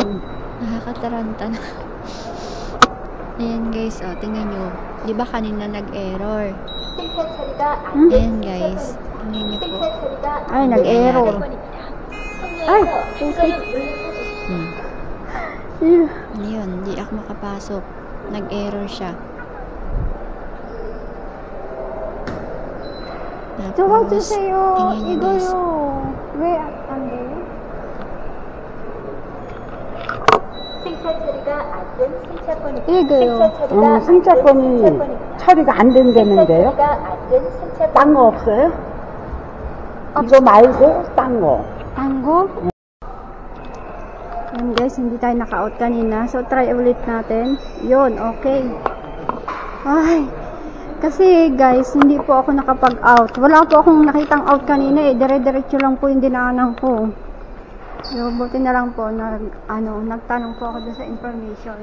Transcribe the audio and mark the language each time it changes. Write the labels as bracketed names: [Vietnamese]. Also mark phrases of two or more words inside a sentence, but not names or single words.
[Filipino] Nakakataranta na. Ayan guys, tingnan nyo. Di ba kanina nag-error? Ayan guys, tingnan nyo po. Ay, nag-error. Ay, putik. Ayun, di ako makapasok. Nag-error siya. [Korean] 저와주세요. 이거요. 왜 안 돼요? 이거요. 승차권이 처리가 안 된다는데요? 딴 거 없어요? 이거 말고 딴 거. 딴 거? [Filipino] Yan guys, hindi tayo naka-out kanina. So, try ulit natin. Yun, okay. Ay, kasi guys, hindi po ako nakapag-out. Wala po akong nakitang out kanina eh. Dire-diretso lang po yung dinaanan ko. So, buti na lang po nagtanong po ako doon sa information.